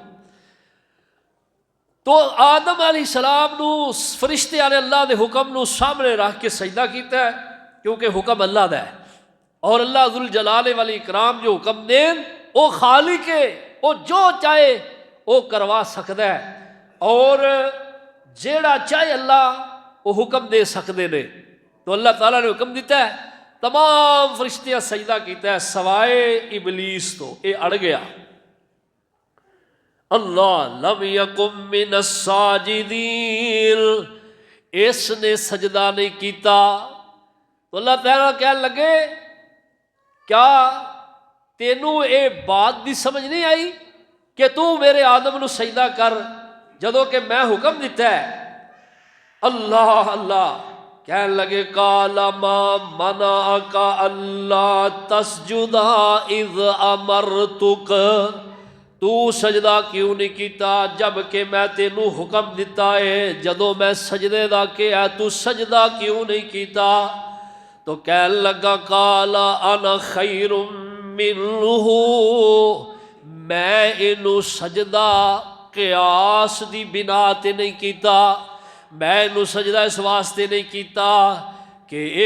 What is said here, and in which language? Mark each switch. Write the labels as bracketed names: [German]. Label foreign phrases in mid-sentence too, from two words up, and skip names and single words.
[Punjabi] تو آدم علیہ السلام نو فرشتے والے اللہ دے حکم نو سامنے رکھ کے سجدہ کیتا ہے، کیونکہ حکم اللہ دا ہے، اور اللہ ذوالجلال والاکرام جو حکم دین وہ خالق ہے، وہ جو چاہے وہ کروا سکتا ہے، اور جیڑا چاہے اللہ وہ حکم دے سکتے نے۔ تو اللہ تعالیٰ نے حکم دیتا ہے، تمام فرشتیاں سجدہ کیتا ہے سوائے ابلیس تو، یہ اڑ گیا۔ اللہ [Arabic] لم یکن من الساجدین، [Punjabi] اس نے سجدہ نہیں کیتا۔ تو اللہ تعالیٰ کہنے لگے کیا تینوں اے بات دی سمجھ نہیں آئی کہ تو میرے آدم نو سجدہ کر جدوں کہ میں حکم دیتا ہے؟ اللہ اللہ کہنے لگے [Arabic] قال ما منعک اللہ تسجد اذ امرتک، [Punjabi] تو سجدہ کیوں نہیں کیتا جب کہ میں تینوں حکم دیتا ہے؟ جدوں میں سجدے دا کہا تو سجدہ کیوں نہیں کیتا؟ تو کہنے لگا [Arabic] قال انا خیر منہ، [Punjabi] میں انہوں سجدہ قیاس دی بنا تے نہیں کیتا، میں انہوں سجدہ اس واسطے نہیں کیتا کہ اے